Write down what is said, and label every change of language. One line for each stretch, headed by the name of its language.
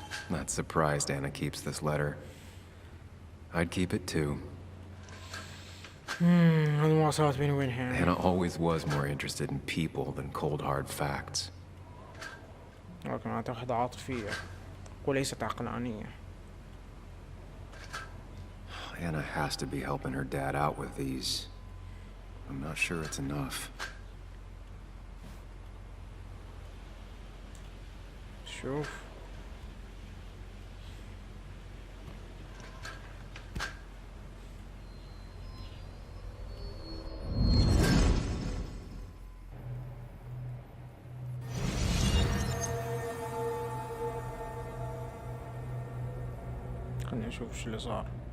English: Not surprised Anna keeps this letter. I'd keep it too.
Arabic: هذه مواصلات بيني وبينها.
English: Anna always was more interested in people than cold hard facts.
Arabic: ولكن أعتقد عاطفية وليست عقلانية.
English: Anna has to be helping her dad out with these. I'm not sure it's enough.
Arabic: شوف خليني اشوف شو اللي صار.